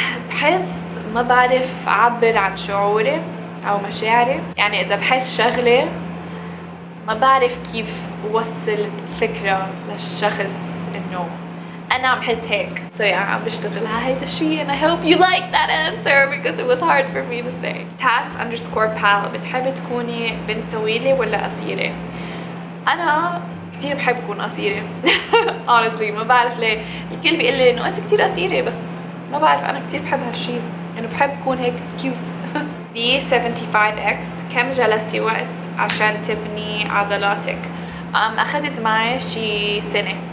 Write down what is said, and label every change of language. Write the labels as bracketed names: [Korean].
[Arabic] بحس ما بعرف اعبر عن شعوري او مشاعري، يعني اذا بحس شغله ما بعرف كيف اوصل فكره للشخص انه انا عم حس هيك. يعني عم بشتغل على هيدا الشيء [English] and I hope you like that answer because it was hard for me to say. [Arabic] Tas_pal بتحبي تكوني بنت طويله ولا قصيره؟ انا كتير بحب أكون قصيرة [English] honestly [Arabic] ما بعرف ليه الكل بيقول لي إنه أنت كتير قصيرة بس ما بعرف أنا كتير بحب هالشي يعني بحب أكون هيك [English] cute. [Arabic] B75X كم جلستي وقت عشان تبني عضلاتك؟ أخذت معي شي سنة.